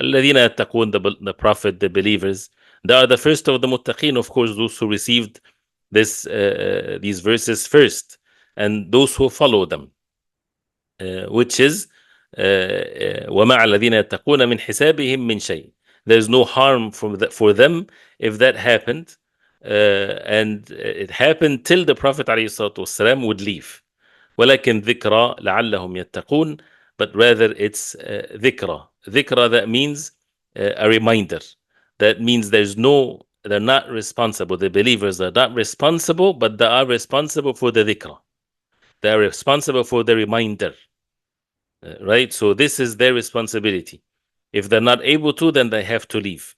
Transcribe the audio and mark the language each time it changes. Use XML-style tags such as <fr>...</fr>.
<ar>الَّذِينَ يَتَّقُونَ,</ar> <en>the Prophet, the believers, they are the first of the muttaqeen, of course, those who received these verses first, and those who follow them, which is</en> <ar>وَمَعَ الَّذِينَ يَتَّقُونَ مِنْ حِسَابِهِمْ مِنْ شَيْءٍ.</ar> <en>there's no harm for them if that happened. And it happened till the Prophet ﷺ would leave.</en> <ar>ولكن ذكرى لعلهم يتقون,</ar> <en>but rather it's</en> <ar>ذكرى.</ar> <en>ذكرى, that means a reminder. That means they're not responsible. The believers are not responsible, but they are responsible for the dhikra. They are responsible for the reminder. Right? So this is their responsibility. If they're not able to, then they have to leave.</en>